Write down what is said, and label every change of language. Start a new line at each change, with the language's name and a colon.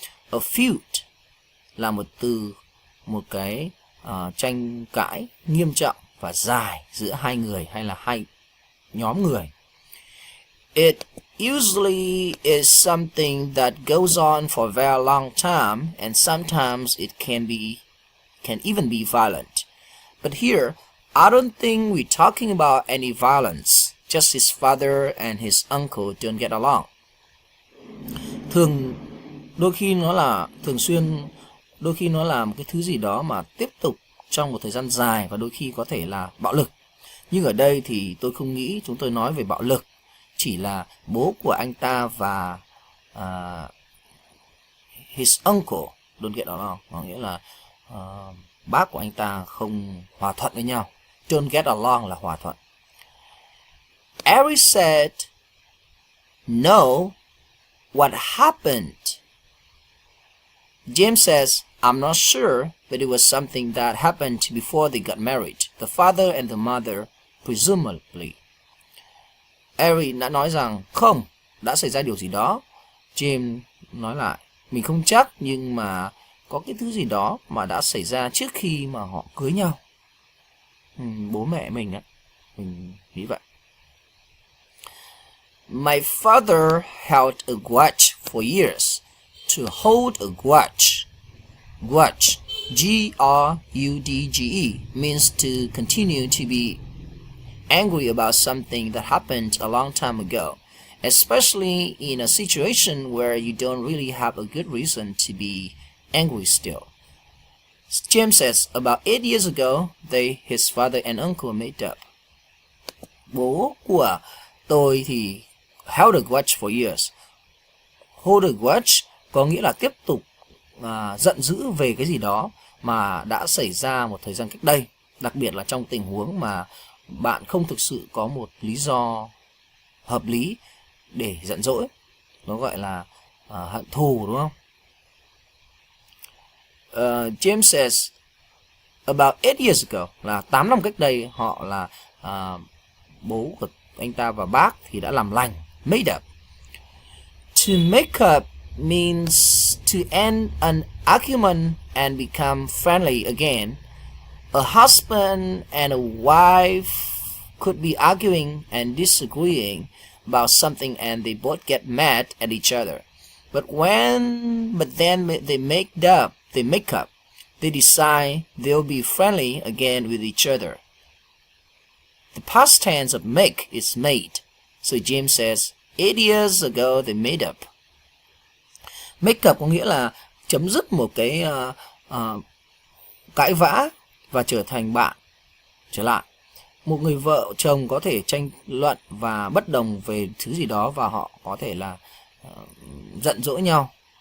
Vietnamese: A feud là một từ, một cái tranh cãi nghiêm trọng và dài giữa hai người hay là hai nhóm người.
English: It usually is something that goes on for a very long time, and sometimes it can even be violent. But here, I don't think we're talking about any violence. Just his father and his uncle don't get along.
Vietnamese: Đôi khi nó là thường xuyên, đôi khi nó là một cái thứ gì đó mà tiếp tục trong một thời gian dài, và đôi khi có thể là bạo lực. Nhưng ở đây thì tôi không nghĩ chúng tôi nói về bạo lực, chỉ là bố của anh ta và
English: his uncle don't get along,
Vietnamese: có nghĩa là bác của anh ta không hòa thuận với nhau. Don't get along là hòa thuận.
English: Eric said, "No, what happened?" James says, "I'm not sure, but it was something that happened before they got married. The father and the mother, presumably."
Vietnamese: Eric đã nói rằng không, đã xảy ra điều gì đó. James nói lại, mình không chắc, nhưng mà có cái thứ gì đó mà đã xảy ra trước khi mà họ cưới nhau. Bố mẹ mình đó, mình nghĩ vậy.
English: My father held a grudge for years. To hold a grudge. Grudge, G-R-U-D-G-E, means to continue to be angry about something that happened a long time ago, especially in a situation where you don't really have a good reason to be angry still. James says, about 8 years ago, his father and uncle made up.
Vietnamese: Bố của tôi thì
English: held a grudge for years.
Vietnamese: Hold a grudge có nghĩa là tiếp tục giận dữ về cái gì đó mà đã xảy ra một thời gian cách đây, đặc biệt là trong tình huống mà bạn không thực sự có một lý do hợp lý để giận dỗi. Nó gọi là hận thù, đúng không?
English: James says, about 8 years ago,
Vietnamese: là 8 năm cách đây, họ là bố của anh ta và bác thì đã làm lành, made up.
English: To make up means to end an argument and become friendly again. A husband and a wife could be arguing and disagreeing about something and they both get mad at each other. But then they make up. They decide they'll be friendly again with each other. The past tense of make is made. So James says, 8 years ago they made up.
Vietnamese: Make up có nghĩa là chấm dứt một cái cãi vã và trở thành bạn trở lại. Một người vợ chồng có thể tranh luận và bất đồng về thứ gì đó và họ có thể là giận dỗi nhau.